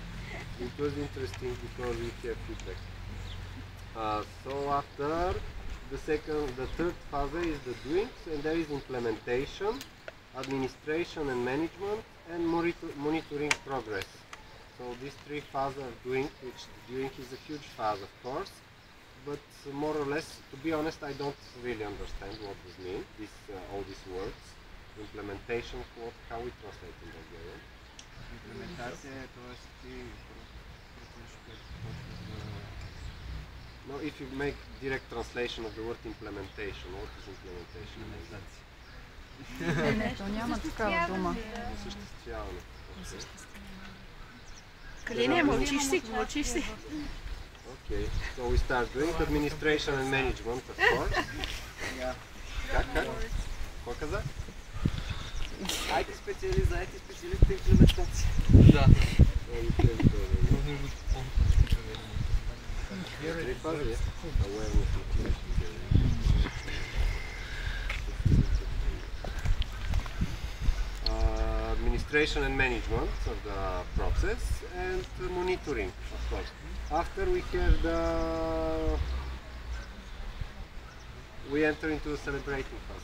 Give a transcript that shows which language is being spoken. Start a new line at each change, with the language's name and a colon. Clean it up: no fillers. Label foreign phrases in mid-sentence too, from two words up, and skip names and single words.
English: It was interesting because we have feedback. So after the third phase is the doing, and there is implementation, administration and management, and monitoring progress. So these 3 phases are doing, which doing is a huge phase, of course, but more or less, to be honest, I don't really understand what this means, all these words. Implementation, how we translate in Bulgarian?
Bulgarian: Имплементация е, т.е. ти прочваш като почваш да...
English: No, if you make direct translation of the word implementation, what is implementation?
Bulgarian: Не, то няма такава дума. Осъществяване. Калине, мълчиш си, мълчиш си.
English: Okay, so we start doing administration and management, of course.
Bulgarian: Как? Какво каза? Айде специалист, дайте специалист по имплементация. Да. Три фази,
English: awareness, motivation, administration and management of the process, and monitoring, of course. After we have we enter into the celebrating phase.